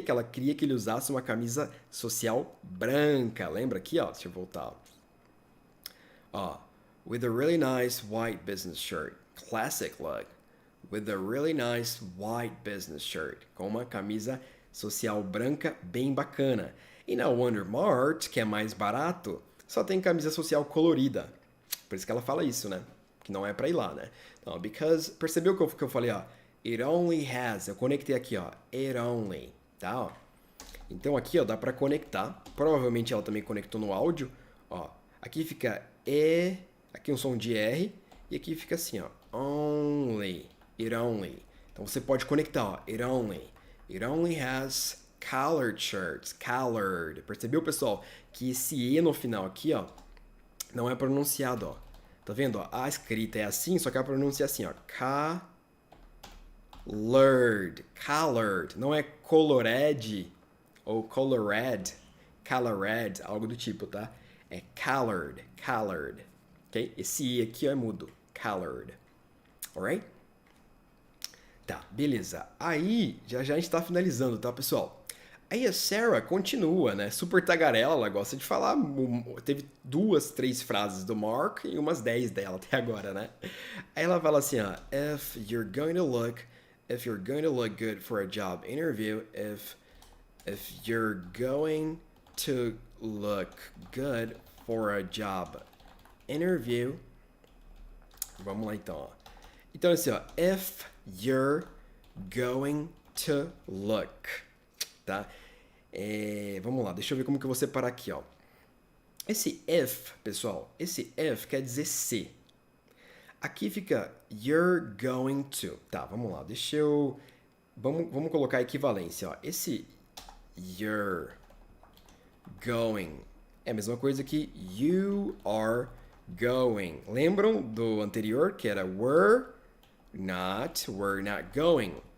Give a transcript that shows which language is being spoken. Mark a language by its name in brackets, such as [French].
[Portuguese] Que ela queria que ele usasse uma camisa social branca. Lembra aqui, ó? Deixa eu voltar. [English] Ó, with a really nice white business shirt. Classic look. With a really nice white business shirt. [Portuguese] Com uma camisa social branca bem bacana. E na Wondermart, que é mais barato, só tem camisa social colorida. Por isso que ela fala isso, né? Que não é pra ir lá, né? Não, because... Percebeu que eu falei, ó? [English] It only has. [Portuguese] Eu conectei aqui, ó. It only. Tá, ó. Então aqui, ó, dá pra conectar. Provavelmente ela também conectou no áudio. Ó, aqui fica E... Aqui um som de R. E aqui fica assim, ó. [English] Only. It only. [Portuguese] Então você pode conectar, ó. [English] It only. It only has colored shirts. [Portuguese] Colored. Percebeu, pessoal? Que esse E no final aqui, ó, não é pronunciado, ó. Tá vendo, ó? A escrita é assim, só que a pronúncia é assim, ó. Colored. Colored. Não é colored ou colored. Colored. Algo do tipo, tá? É colored. Colored. Ok? Esse I aqui ó, é mudo. Colored. Alright? Tá, beleza. Aí, já a gente tá finalizando, tá, pessoal? Aí a Sarah continua, né? Super tagarela, ela gosta de falar. Teve 2, 3 frases do Mark e umas 10 dela até agora, né? Aí ela fala assim, ó. [English] If you're going to look good for a job interview, if you're going to look good for a job interview. [Portuguese] Vamos lá então, ó. Então assim, ó. [English] If you're going to look, tá? [Portuguese] Vamos lá, deixa eu ver como que eu vou separar aqui, ó. Esse if, pessoal, esse if quer dizer se. [English] Aqui fica you're going to. [Portuguese] Tá, vamos lá, deixa eu... Vamos colocar a equivalência, ó. Esse you're going é a mesma coisa que [English] you are going. [Portuguese] Lembram do anterior, que era [English] we're not going.